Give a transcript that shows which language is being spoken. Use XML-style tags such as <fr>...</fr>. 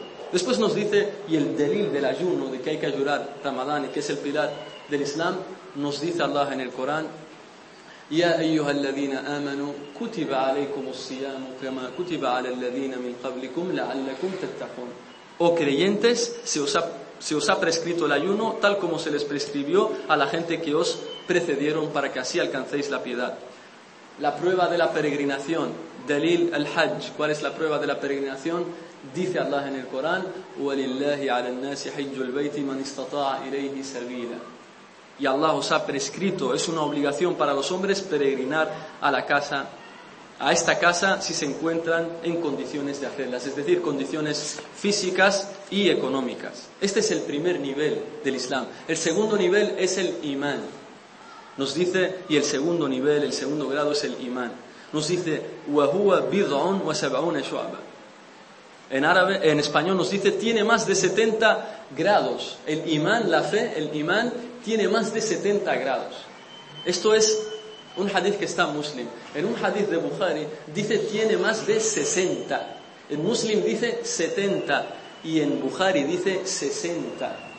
<es>Después nos dice, y el delil del ayuno, de que hay que ayunar Ramadán y que es el pilar del Islam, nos dice Allah en el Corán,</es> <ar>يَا أَيُّهَا الَّذِينَ آمَنُوا كُتِبَ عَلَيْكُمُ الصِّيَامُ كَمَا كُتِبَ عَلَى الَّذِينَ مِنْ قَبْلِكُمْ لَعَلَّكُمْ تَتَّقُونَ.</ar> <es>O creyentes, se os ha prescrito el ayuno tal como se les prescribió a la gente que os precedieron para que así alcancéis la piedad. La prueba de la peregrinación, dalil al-hajj, ¿cuál es la prueba de la peregrinación? Dice Allah en el Corán,</es> <ar>وَلِلَّهِ عَلَى النَّاسِ حِجُّ الْبَيْتِ مَنْ اسْتَطَاعَ إِلَيْهِ سَبِيلًا.</ar> <es>Y Allah os ha prescrito, es una obligación para los hombres peregrinar a la casa, a esta casa, si se encuentran en condiciones de hacerlas, es decir, condiciones físicas y económicas. Este es el primer nivel del Islam. El segundo nivel es el imán. Nos dice, y el segundo nivel, el segundo grado es el imán. Nos dice,</es> <ar>وَهُوَ بِضْعٌ وَسَبْعُونَ شُعْبًا.</ar> <es>En árabe, en español nos dice, tiene más de 70 grados. El imán, la fe, el imán, tiene más de 70 grados. Esto es un hadith que está en Muslim. En un hadith de Bukhari dice tiene más de 60. En Muslim dice 70. Y en Bukhari dice 60.</es>